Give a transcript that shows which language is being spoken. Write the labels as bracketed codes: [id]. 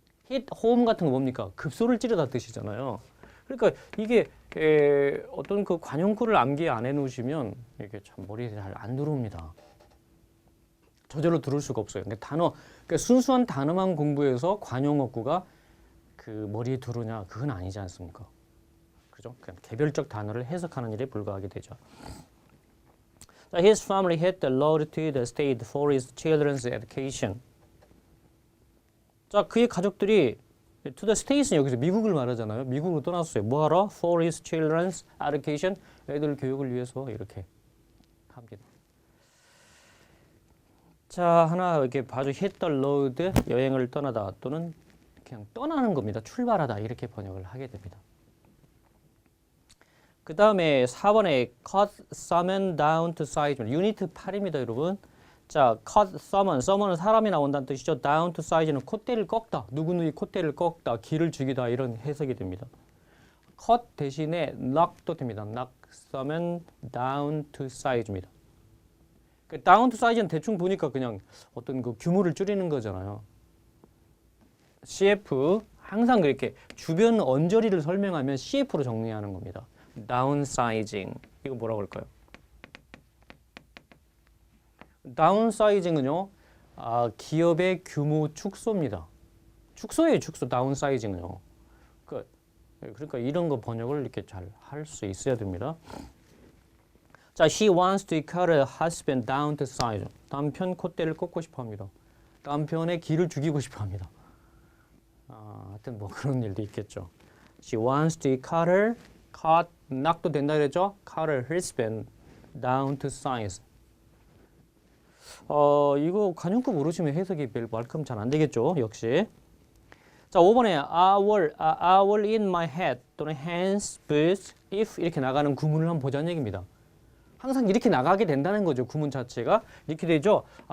[ko] hit home 같은 거 뭡니까? 급소를 찌르다 뜻이잖아요. 그러니까 이게 어떤 그 관용구를 암기 안 해놓으시면 이게 참 머리에 잘 안 들어옵니다. 저절로 들을 수가 없어요. 그러니까 그러니까 순수한 단어만 공부해서 관용어구가 그 머리에 들어오냐 그건 아니지 않습니까? 그죠? 그냥 개별적 단어를 해석하는 일에 불과하게 되죠. [en] His family had the road to the state for his children's education. [ko] 자, 그의 가족들이 to the states는 여기서 미국을 말하잖아요. 미국으로 떠났어요. 뭐하러? [en] For his children's education. [ko] 애들 교육을 위해서 이렇게 합니다. 자, 하나 이렇게 봐줘. hit the road 여행을 떠나다 또는 그냥 떠나는 겁니다. 출발하다 이렇게 번역을 하게 됩니다. 그 다음에 4번에 cut someone down to size. 유니트 8입니다, 여러분. 자, cut someone. someone은 사람이 나온다는 뜻이죠. down to size는 콧대를 꺾다. 누구누구의 콧대를 꺾다. 기를 죽이다. 이런 해석이 됩니다. cut 대신에 knock도 됩니다. [en] knock someone down to size입니다. [ko] 그 down to size는 대충 보니까 그냥 어떤 그 규모를 줄이는 거잖아요. CF 항상 그렇게 주변 언저리를 설명하면 CF로 정리하는 겁니다. downsizing. 이거 뭐라고 할까요? downsizing은요. 기업의 규모 축소입니다. 축소예요, 축소. downsizing은요. 그러니까 이런 거 번역을 이렇게 잘 할 수 있어야 됩니다. [en] 자, she wants to cut her husband down to size. [ko] 남편 콧대를 꺾고 싶어 합니다. 남편의 기를 죽이고 싶어 합니다. 하여튼 뭐 그런 일도 있겠죠. [en] She wants to cut, knock도 [ko] 된다 그랬죠? [en] cut her husband down to size. [ko] 이거 관용구 모르시면 해석이 말끔 잘 안 되겠죠, 역시. 자, 5번에 I will in my head 또는 hands, boots, if 이렇게 나가는 구문을 한번 보자는 얘기입니다. 항상 이렇게 나가게 된다는 거죠. 구문 자체가 이렇게 되죠.